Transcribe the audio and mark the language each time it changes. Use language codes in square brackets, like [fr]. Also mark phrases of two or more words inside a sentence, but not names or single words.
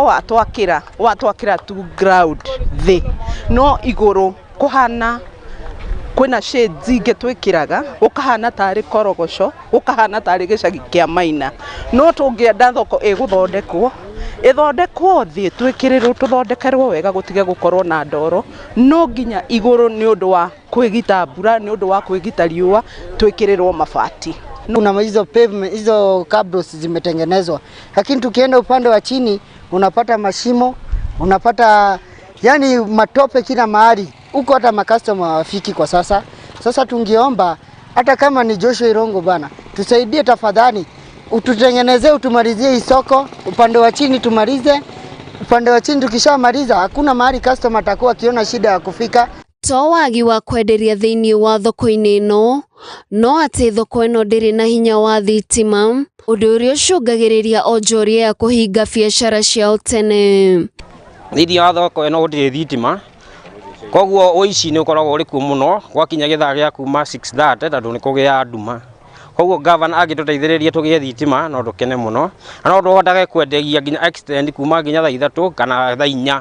[ki] watwakira tu ground thi no iguru kuhana kwina shades ingetwikiraga ukahana tari korogoco ukahana tari gicagi kia maina no tungienda thoko iguthondekwo ithondekwo thi twikirirwo tuthondekerwo wega gutige gukorwo na ndoro no nginya iguru ni undu wa kwigita mbura ni undu wa kwigita riua twikirirwo mabati. [sw] Kuna hizo pavement hizo cabros zimetengenezwa lakini tukienda upande wa chini unapata mashimo unapata yani matope kila mahali huko hata makastoma wafiki kwa sasa. Sasa tungiomba hata kama ni Joshua Irongo bana tusaidie tafadhali ututengenezee utumalizie isoko upande wa chini tumalize upande wa chini tukishamaliza hakuna mahali customer atakuwa akiona shida ya kufika. [ki] To wagi wa kwenderia thiini wa thoko-ini ino no ati thoko ino ndiri na hinya wa thitima undu uria ucungagiriria onjoria ya kuhinga biacara ciao tene. Thiini wa thoko ino ndiri thitima koguo uici ni ukoragwo uri kuo muno gwakinya githaa gia kuma 6:30 tondu ni kugia nduma koguo governor agituteithiririe tugie thitima no ndukene muno no nduhotage kwendegia nginya extend kuma nginya thaa 3 kana thaa 4